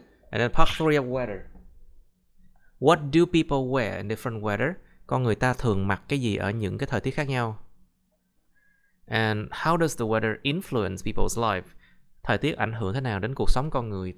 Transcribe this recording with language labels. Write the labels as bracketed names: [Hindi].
[English] And then part 3 of weather. What do people wear in different weather? [Vietnamese] Con người ta thường mặc cái gì ở những cái thời tiết khác nhau? [English] And how does the weather influence people's life? [Vietnamese] Thời tiết ảnh hưởng thế nào đến cuộc sống con người?